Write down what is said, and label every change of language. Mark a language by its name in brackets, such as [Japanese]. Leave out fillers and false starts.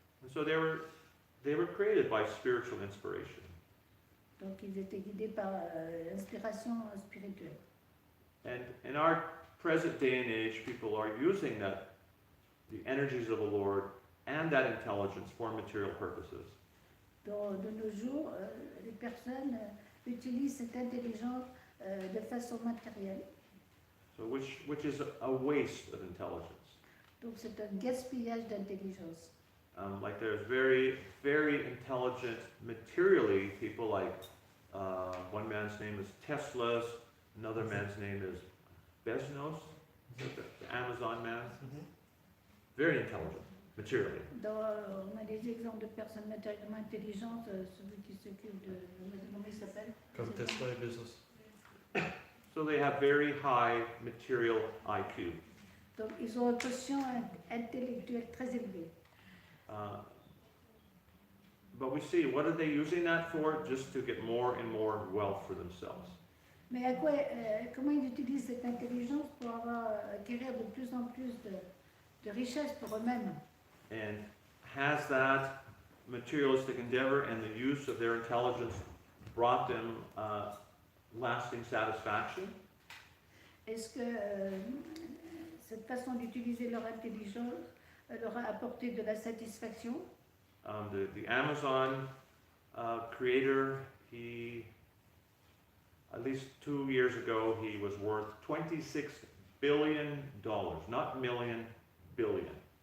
[English] And so they were created by spiritual inspiration. [French] Donc ils étaient guidés par l'inspiration spirituelle. [English] And in our present day and age, people are using the energies of the Lord and that intelligence for material purposes. [French] De nos jours, les personnes utilisent cette intelligence de façon matérielle. [English] So which is a waste of intelligence. [French] Donc c'est un gaspillage d'intelligence. [English] Like there's very, very intelligent materially people like one man's name is Tesla's, another man's name is Bezos, the Amazon man. Very intelligent, materially. [French] On a des exemples de personnes matériellement intelligentes, celui qui s'occupe de... Comment il s'appelle? Comme Tesla et Bezos. [English] So they have very high material IQ. [French] Donc ils ont un quotient intellectuel très élevé. [English] But we see, what are they using that for? Just to get more and more wealth for themselves. [French] Mais comment ils utilisent cette intelligence pour acquérir de plus en plus de richesses pour eux-mêmes? [English] And has that materialistic endeavor and the use of their intelligence brought them lasting satisfaction? [French] Est-ce que cette façon d'utiliser leur intelligence leur a apporté de la satisfaction? [English] The Amazon creator, at least 2 years ago, he was worth $26 billion, not million, billion.